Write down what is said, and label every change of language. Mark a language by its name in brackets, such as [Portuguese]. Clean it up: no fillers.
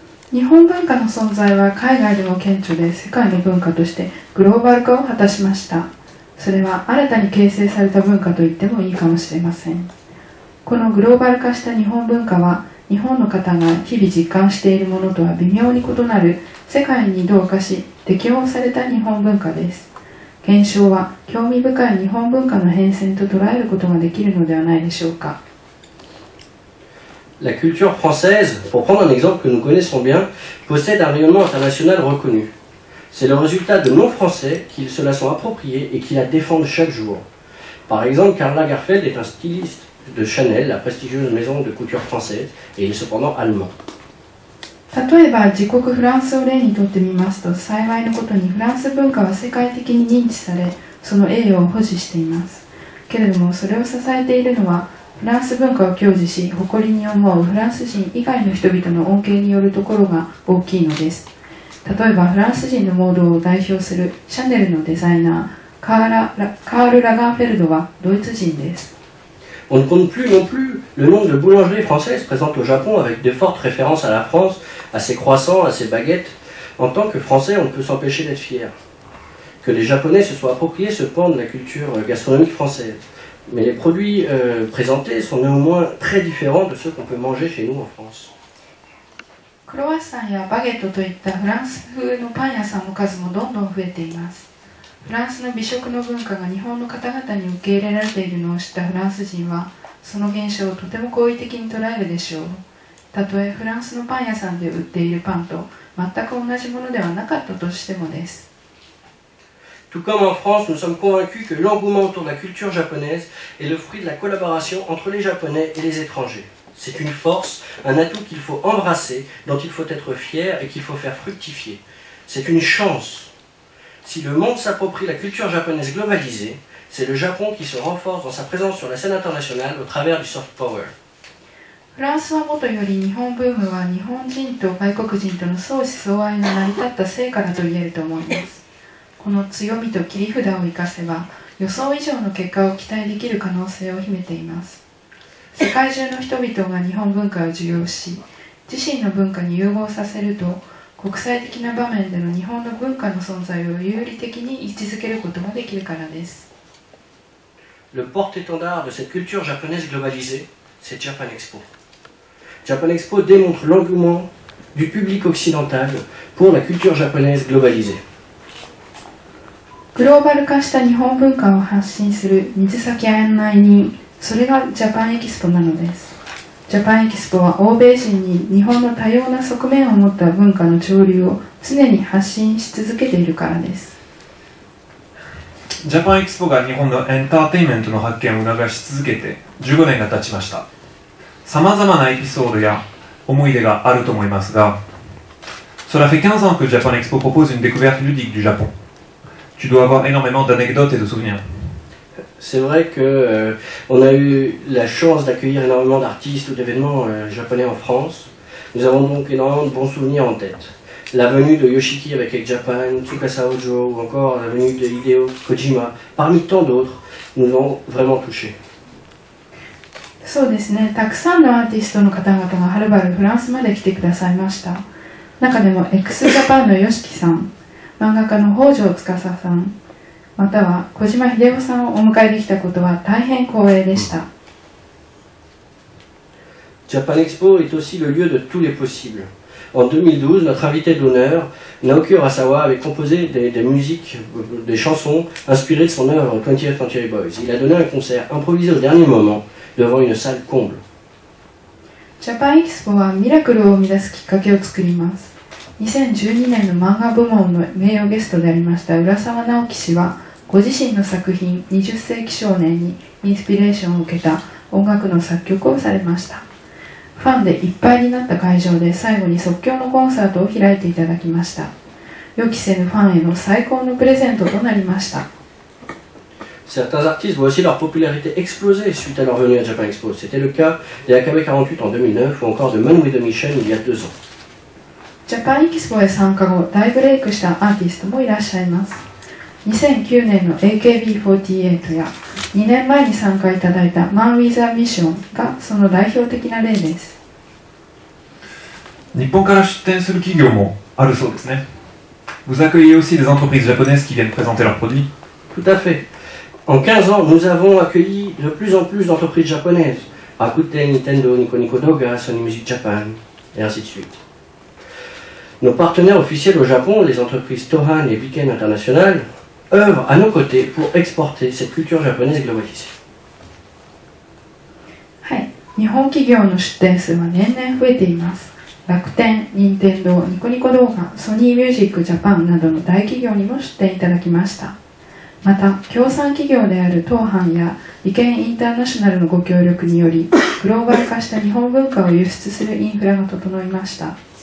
[Japanese] 日本文化の存在は海外でも顕著で世界の文化としてグローバル化を果たしました。それは新たに形成された文化と言ってもいいかもしれません。このグローバル化した日本文化は日本の方が日々実感しているものとは微妙に異なる世界に同化し適応された日本文化です。現象は興味深い日本文化の変遷と捉えることができるのではないでしょうか。 [French] La culture française, pour prendre un exemple que nous connaissons bien, possède un rayonnement international reconnu. C'est le résultat de non-français qui se la sont appropriés et qui la défendent chaque jour. Par exemple, Karl Lagerfeld est un styliste de Chanel, la prestigieuse maison de couture française, et il est cependant allemand. [Japanese] 例えば自国フランスを例にとってみますと、幸いのことにフランス文化は世界的に認知され、その栄誉を保持しています。けれどもそれを支えているのはフランス文化を享受し誇りに思うフランス人以外の人々の恩恵によるところが大きいのです。例えばフランス人のモードを代表するシャネルのデザイナーカール・ラガーフェルドはドイツ人です。 [French] On ne compte plus non plus le nombre de boulangeries françaises présentes au Japon avec de fortes références à la France, à ses croissants, à ses baguettes. En tant que Français, on ne peut s'empêcher d'être fier. Que les Japonais se soient appropriés ce pan de la culture gastronomique française. Mais les produits présentés sont néanmoins très différents de ceux qu'on peut manger chez nous en France. [Japanese] クロワッサンやバゲットといったフランス風のパン屋さんの数もどんどん増えています。フランスの美食の文化が日本の方々に受け入れられているのを知ったフランス人は、その現象をとても好意的に捉えるでしょう。たとえフランスのパン屋さんで売っているパンと全く同じものではなかったとしてもです。 [French] Tout comme en France, nous sommes convaincus que l'engouement autour de la culture japonaise est le fruit de la collaboration entre les Japonais et les étrangers. C'est une force, un atout qu'il faut embrasser, dont il faut être fier et qu'il faut faire fructifier. C'est une chance. Si le monde s'approprie la culture japonaise globalisée, c'est le Japon qui se renforce dans sa présence sur la scène internationale au travers du soft power. [Japanese] フランスはもとより日本ブームは日本人と外国人との相思相愛の成り立った成果だと言えると思います。この強みと切り札を生かせば予想以上の結果を期待できる可能性を秘めています。世界中の人々が日本文化を受容し、自身の文化に融合させると、国際的な場面での日本の文化の存在を有利的に位置づけることができるからです。 [French] Le porte-étendard de cette culture japonaise globalisée, c'est Japan Expo. Japan Expo démontre l'engouement du public occidental pour la culture japonaise globalisée. [Japanese] グローバル化した日本文化を発信する水先案内人、それがジャパンエキスポなのです。ジャパンエキスポは欧米人に日本の多様な側面を持った文化の潮流を常に発信し続けているからです。ジャパンエキスポが日本のエンターテインメントの発見を促し続けて15年が経ちました。さまざまなエピソードや思い出があると思いますが、 [French] Cela fait 15 ans que Japan Expo propose une découverte ludique du Japon. Tu dois avoir énormément d'anecdotes et de souvenirs. C'est vrai que on a eu la chance d'accueillir énormément d'artistes ou d'événements japonais en France. Nous avons donc énormément de bons souvenirs en tête. La venue de Yoshiki avec Egg Japan, Tsukasa Ojo ou encore la venue de Hideo Kojima, parmi tant d'autres, nous ont vraiment touchés. [Japanese] そうですね、たくさんのアーティストの方々がはるばるフランスまで来てくださいました。中でも x ジャパンの YOSHIKI さん、漫画家の北条司さん、または小島秀夫さんをお迎えできたことは大変光栄でした。 [French] Japan Expo est aussi le lieu de tous les possibles. En 2012, notre invité d'honneur, Naoki Urasawa, avait composé des musiques, des chansons inspirées de son œuvre 20th Century Boys. Il a donné un concert improvisé au dernier moment devant une salle comble. [Japanese] ジャパンエキスポはミラクルを生み出すきっかけを作ります。 2012年の漫画部門の名誉ゲストでありました浦沢直樹氏は、ご自身の作品20世紀少年にインスピレーションを受けた音楽の作曲をされました。ファンでいっぱいになった会場で最後に即興のコンサートを開いていただきました。予期せぬファンへの最高のプレゼントとなりました。 [French] Certains artistes voient aussi leur popularité exploser suite à leur venue à Japan Expo. C'était le cas des AKB48 en 2009 ou encore de Man with a Mission il y a 2 ans. [Japanese] ジャパンエキスポへ参加後大ブレイクしたアーティストもいらっしゃいます。 2009年の AKB48 や2年前に参加いただいた Man with a Mission がその代表的な例です。日本から出展する企業もあるそうですね。 [French] Vous accueillez aussi des entreprises japonaises qui viennent présenter leurs produits? Tout à fait. En 15 ans, nous avons accueilli de plus en plus d'entreprises japonaises. Rakuten, Nintendo, Nico Nico Doga, Sony Music Japan, et ainsi de suite. Nos partenaires officiels au Japon, les entreprises Tohan et Biken International, œuvrent à nos côtés pour exporter cette culture japonaise globalisée. [Japanese] はい、日本企業の出展数は年々増えています。楽天、任天堂、ニコニコ動画、ソニーミュージックジャパンなどの大企業にも出展いただきました。また、協賛企業である東販や理研インターナショナルのご協力により、グローバル化した日本文化を輸出するインフラが整いました。